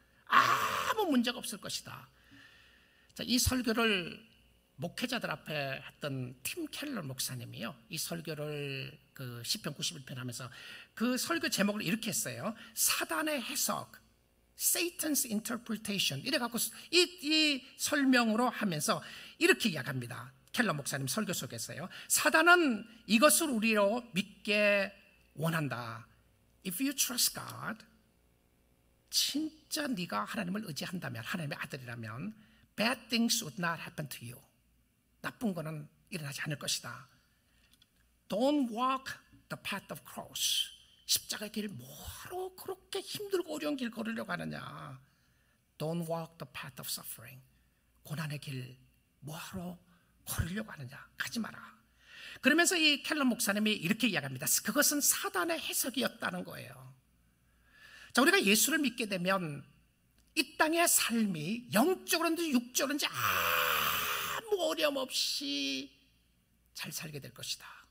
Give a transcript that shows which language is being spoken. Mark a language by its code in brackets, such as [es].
[ko] 아무 문제가 없을 것이다. 자, 이 설교를 목회자들 앞에 했던 팀 켈러 목사님이요, 이 설교를 그 시편 91편 하면서 그 설교 제목을 이렇게 했어요. 사단의 해석, [en] Satan's interpretation. [ko] 이래갖고 이 설명으로 하면서 이렇게 이야기합니다. 켈러 목사님 설교 속에서요. 사단은 이것을 우리로 믿게 원한다. [en] If you trust God, [ko] 진짜 네가 하나님을 의지한다면, 하나님의 아들이라면 [en] bad things would not happen to you. [ko] 나쁜 거는 일어나지 않을 것이다. [en] Don't walk the path of cross. [ko] 십자가의 길 뭐하러 그렇게 힘들고 어려운 길 걸으려고 하느냐. [en] Don't walk the path of suffering. [ko] 고난의 길 뭐하러 걸으려고 하느냐. 가지 마라. 그러면서 이 켈러 목사님이 이렇게 이야기합니다. 그것은 사단의 해석이었다는 거예요. 자, 우리가 예수를 믿게 되면 이 땅의 삶이 영적으로든지 육적으로든지 아무 어려움 없이 잘 살게 될 것이다.